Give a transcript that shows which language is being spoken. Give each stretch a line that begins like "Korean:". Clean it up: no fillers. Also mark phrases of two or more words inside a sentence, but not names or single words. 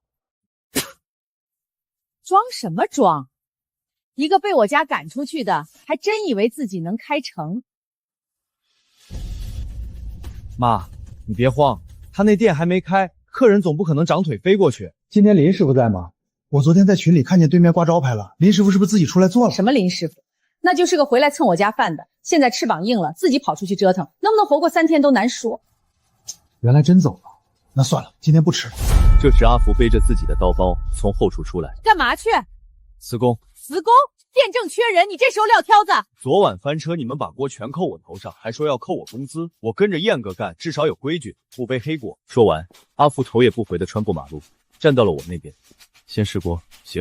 Chinese: 裝什麼裝？一個被我家趕出去的，還真以為自己能開成。媽，你別慌，他那店還沒開，客人總不可能長腿飛過去。今天林師傅在嗎？我昨天在群裡看見對面掛招牌了，林師傅是不是自己出來做了？什麼林師傅？那就是個回來蹭我家飯的，現在翅膀硬了，自己跑出去折騰，能不能活過3天都難說。原來真走了，那算了，今天不吃了。這時阿福背着自己的刀包從後廚出來。幹嘛去？辭工。辭工？店正缺人，你這時候撂挑子？昨晚翻車，你們把鍋全扣我頭上，還說要扣我工資，我跟着燕哥幹，至少有規矩，不背黑鍋。說完，阿福頭也不回地穿過馬路，站到了我那邊。先試鍋。行。